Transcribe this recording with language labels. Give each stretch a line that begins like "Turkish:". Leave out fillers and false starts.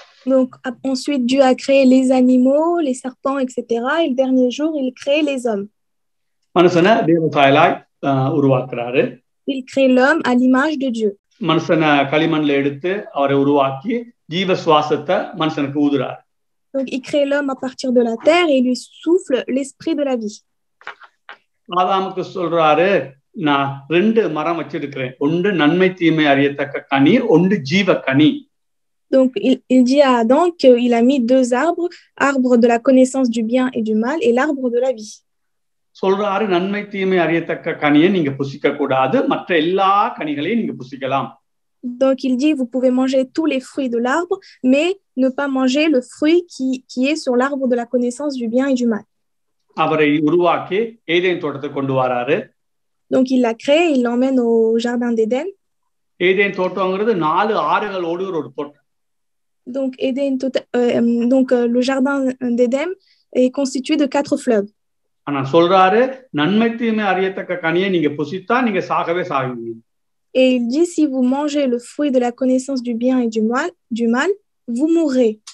French: Donc ensuite, Dieu a créé les animaux, les serpents, etc. Et le dernier jour, il crée les hommes.
Tamil: மனுஷனை தேவசாயலாய் உருவாக்குறாரு.
French: Il crée l'homme à l'image de Dieu.
Tamil: மனுஷனை களிமண்ல எடுத்து அவரை உருவாக்கி ஜீவ சுவாசத்தை மனுஷனுக்கு ஊதுறாரு.
French: Donc il crée l'homme à partir de la terre et il lui souffle l'esprit de la vie.
Tamil: ஆதாமுக்கு சொல்றாரு, நான் 2 மரம் வச்சிருக்கிறேன், ஒன்று நன்மை தீமை அறியத்தக்க கனி, ஒன்று ஜீவ கனி.
French: Donc il dit à Adam qu'il a mis 2 arbres, arbre de la connaissance du bien et du mal et l'arbre de la vie.
Tamil: சொல்றாரு, நன்மை தீமை அறியத்தக்க கனியை நீங்க புசிக்க கூடாது, மற்ற எல்லா கனிகளையும் நீங்க புசிக்கலாம்.
French: Donc il dit, vous pouvez manger tous les fruits de l'arbre, mais ne pas manger le fruit qui est sur l'arbre de la connaissance du bien et du mal.
Tamil: அவரை உருவாக்கி ஏதேன் தோட்டத்துக்கு கொண்டு வராரு.
French: Donc il l'a créé, il l'emmène au jardin d'Éden.
Tamil: Eden தோட்டம்ங்கிறது 4 ஆறுகள் ஓடுகிற ஒரு தோட்டம்.
French: Donc le jardin d'Éden est constitué de 4 fleuves.
Tamil: ஆனா சொல்றாரு, நன்மை தீமை அறியத்தக்க கனியை நீங்க புசித்தா நீங்க சாகவே சாகுவீங்க.
French: Et il dit, si vous mangez le fruit de la connaissance du bien et du mal, vous mourrez.